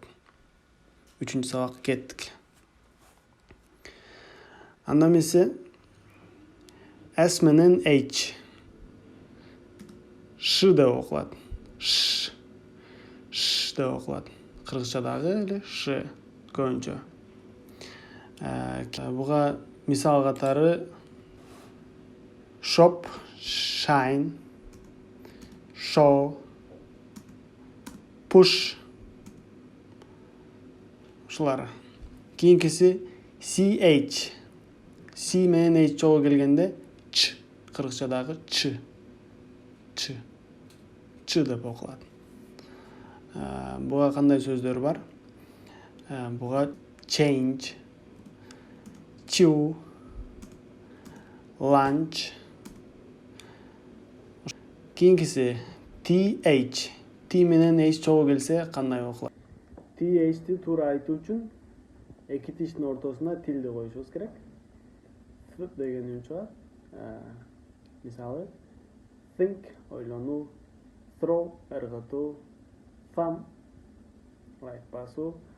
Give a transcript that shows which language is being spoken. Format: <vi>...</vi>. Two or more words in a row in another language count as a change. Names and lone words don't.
<ky>3-cü сабакка кеттик. Анда эмесе S менен H. Ш деп окулат. Ш деп окулат. Кыргызчадагы эле ш көбүнчө. Буга мисал катары</ky> <en>shop, shine, show, push.</en> <ky>Ушулар. Кийинкиси CH. C менен H чогуу келгенде ч. Кыргызчадагы ч. Ч деп окулат. Буга кандай сөздөр бар? Буга</ky> <en>change, chew, lunch.</en> <ky>Кийинкиси TH. T менен H чогуу келсе кандай окулат? TH'ти туура айтуу үчүн эки тиштин ортосуна тилди коюшубуз керек. Т деген үн чыгат. Мисалы think, ойлонуу, throw, ыргытуу, thumb, басуу.</ky>